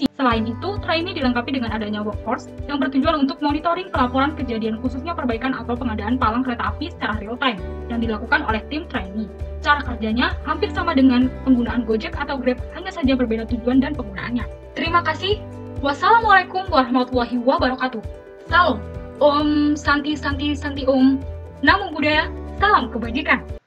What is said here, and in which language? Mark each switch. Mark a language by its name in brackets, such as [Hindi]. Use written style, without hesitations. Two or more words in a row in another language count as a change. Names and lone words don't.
[Indonesian] Selain itu, trainee dilengkapi dengan adanya workforce yang bertujuan untuk monitoring pelaporan kejadian, khususnya perbaikan atau pengadaan palang kereta api secara [English] real time, [Indonesian] yang dilakukan oleh tim trainee. Cara kerjanya hampir sama dengan penggunaan Gojek atau Grab, hanya saja berbeda tujuan dan penggunaannya. Terima kasih. [Arabic] والسلام عليكم ورحمة الله وبركاته. [Sanskrit] Salam. ॐ शान्तिः शान्तिः शान्तिः ॐ. [Pali] Namo Buddhaya. [Indonesian] Salam kebajikan.